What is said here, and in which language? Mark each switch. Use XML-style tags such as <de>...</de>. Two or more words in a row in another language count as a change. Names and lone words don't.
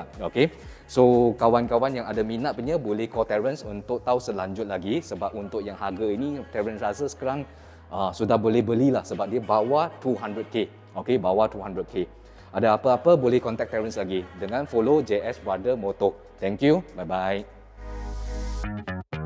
<ms>Okey. So kawan-kawan yang ada minat punya boleh call Terence untuk tahu selanjut lagi, sebab untuk yang harga ini Terence rasa sekarang sudah boleh belilah sebab dia bawah 200k. Okey, bawah 200k. Ada apa-apa boleh contact Terence lagi dengan follow JS Brother Motor.</ms> <en>Thank you. Bye bye.</en>